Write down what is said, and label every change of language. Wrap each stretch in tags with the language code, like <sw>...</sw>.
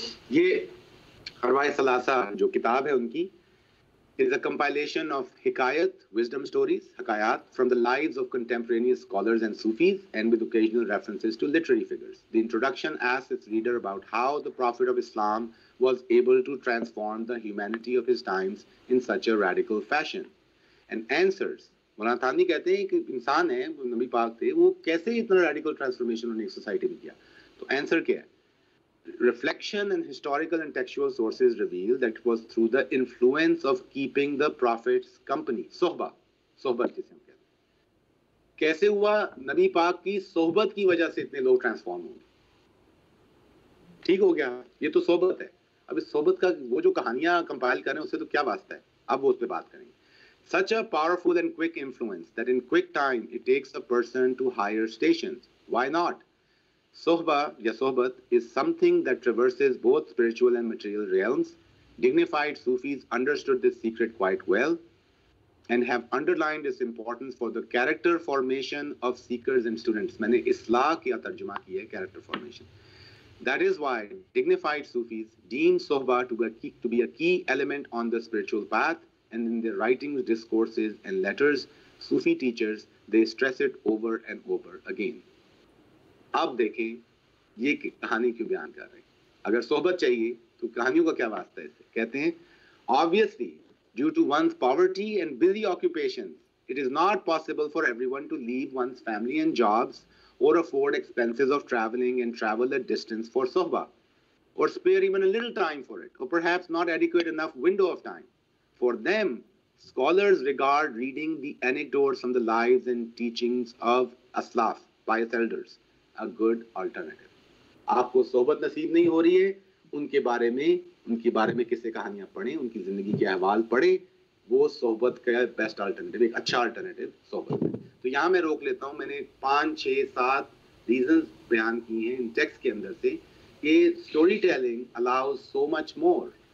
<ur>یہ ارواح ثلاثہ جو کتاب ہے ان کی</ur> <en>is a compilation of hikayat, wisdom stories, hakayat, from the lives of contemporaneous scholars and Sufis, and with occasional references to literary figures. The introduction asks its reader about how the Prophet of Islam was able to transform the humanity of his times in such a radical fashion. And answers,</en> <ur>مولانا تھانوی کہتے ہیں کہ انسان ہے، نبی پاک تھے، وہ کیسے اتنا ریڈیکل ٹرانسفارمیشن انہوں نے ایک سوسائٹی میں کیا. تو آنسر کیا ہے؟</ur> <en>Reflection and historical and textual sources reveal that it was through the influence of keeping the Prophet's company.</en> <ur>صحبت جسے ہم کہتے ہیں. کیسے ہوا؟ نبی پاک کی صحبت کی وجہ سے اتنے لوگ ٹرانسفارم ہوں گے. ٹھیک ہو گیا، یہ تو صحبت ہے. اب اس صحبت کا وہ جو کہانیاں کمپائل کر رہے ہیں اس سے تو کیا واسطہ ہے، اب وہ اس پہ بات کریں گے.</ur> <en>Such a powerful and quick influence that in quick time it takes a person to higher stations. Why not? Sohba ya sohbat is something that traverses both spiritual and material realms. Dignified Sufis understood this secret quite well and have underlined its importance for the character formation of seekers and students.</en> <ur>میں نے اصلاح کیا ترجمہ کیا ہے</ur> <en>character formation. That is why dignified Sufis deem sohba to be a key element on the spiritual path, and in their writings, discourses and letters, Sufi teachers, they stress it over and over again.</en> <ur>آپ دیکھیں یہ کہانی کیوں بیان کر رہے ہیں. اگر صحبت چاہیے تو کہانیوں کا کیا واسطہ ہے اس سے؟ کہتے ہیں</ur> <en>obviously due to one's poverty and busy occupations it is not possible for everyone to leave one's family and jobs or afford expenses of traveling and travel a distance for sohba, or spare even a little time for it, or perhaps not adequate enough window of time. For them, scholars regard reading the anecdotes from the lives and teachings of aslaf, pious elders, a good alternative.</en> <ur>آپ کو صحبت نصیب نہیں ہو رہی ہے، ان کے بارے میں قصے کہانیاں پڑھیں، ان کی زندگی کے احوال پڑھیں، وہ صحبت کا بیسٹ الٹرنیٹیو، ایک اچھا الٹرنیٹیو صحبت ہے. تو یہاں میں روک لیتا ہوں. میں نے 5 6 7 ریزنز بیان کی ہیں ان ٹیکسٹ کے اندر سے کہ</ur> <en>Storytelling allows so much more.</en>